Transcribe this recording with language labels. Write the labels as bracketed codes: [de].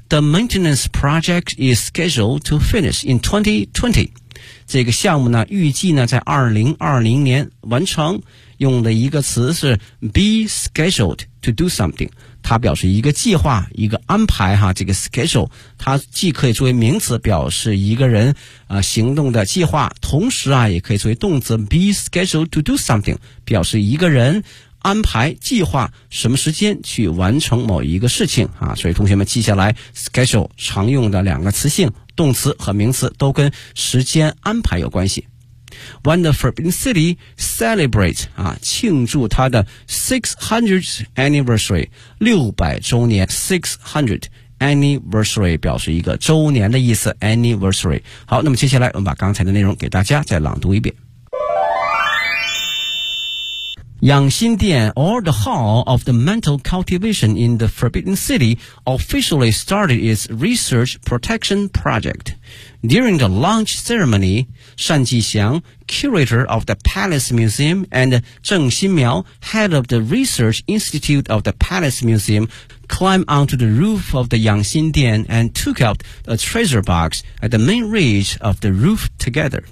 [en] The maintenance project is scheduled to finish in 2020. [zh] 这个项目呢，预计呢在2020年完成。用的一个词是 [en] be scheduled to do something. [zh] 它表示一个计划，一个安排哈。这个 schedule 它既可以作为名词表示一个人行动的计划，同时啊也可以作为动词 [en] be scheduled to do something [zh] 表示一个人安排计划什么时间去完成某一个事情啊，所以同学们记下来 schedule 常用的两个词性，动词和名词都跟时间安排有关系。 [en] When the Forbidden City celebrates [zh] 啊，庆祝它的 [en] 600th anniversary [zh] 600周年 600th anniversary 表示一个周年的意思 anniversary。好，那么接下来我们把刚才的内容给大家再朗读一遍。 [en] 养心殿 or the Hall of the Mental Cultivation in the Forbidden City officially started its research protection project. During the launch ceremony, 单霁翔, curator of the Palace Museum, and 郑新苗, head of the Research Institute of the Palace Museum, climbed onto the roof of the 养心殿 and took out a treasure box at the main ridge of the roof together.